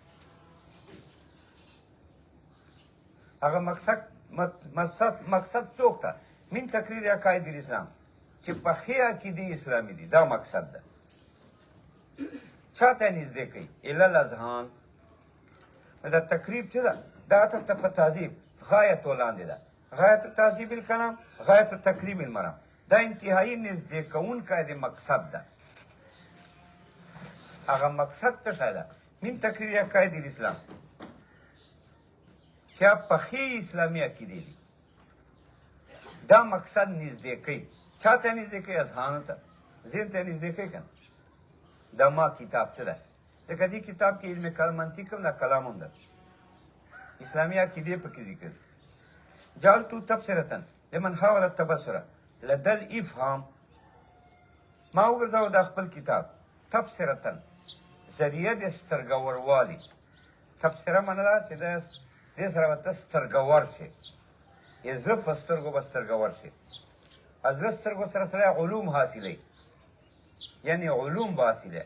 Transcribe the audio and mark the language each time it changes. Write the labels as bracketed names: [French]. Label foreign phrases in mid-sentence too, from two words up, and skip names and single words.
[Pashto] هغه مقصد څوک ته؟ [Arabic] من تقریر عقاید الاسلام، [Pashto] چې پخې عقیدې اسلامي دي، دا مقصد ده. چا ته نږدې کوي؟ [Arabic] الی الاذهان. [Pashto] دا تقریب چې ده دا عطف ته په تعذیب غایت ولاندې ده. [Arabic] غایت تعذیب الکلام، غایت تقریب المرام [Pashto] دا انتهایی نږدې کوونکی د مقصد ده. هغه مقصد څه شی ده؟ [Arabic] من تقریر عقاید الاسلام، [Pashto] چې پخې اسلامي عقیدې دي، دا مقصد نږدې کوي. چا ته نږدې کوي؟ اذهانو ته، ذهن ته نږدې کوي که نه. دا ما کتاب څه ده؟ ځکه دې کتاب کې علم منطق هم ده، کلام هم ده، اسلامي عقیدې پکې ذکر دي. [Arabic] جعلتو تبصرة لمن حاول التبصر لدى الافهام. [Pashto] ما وګرځاو دا خپل کتاب تبصرة ذریعه د سترګوروالي. تبصره معنا ده چې دې سره به ته سترګور شې، یې زړه په سترګو به سترګور شې. زړه سترګو سره سره علوم حاصلوي، یعنی علوم به حاصلوي.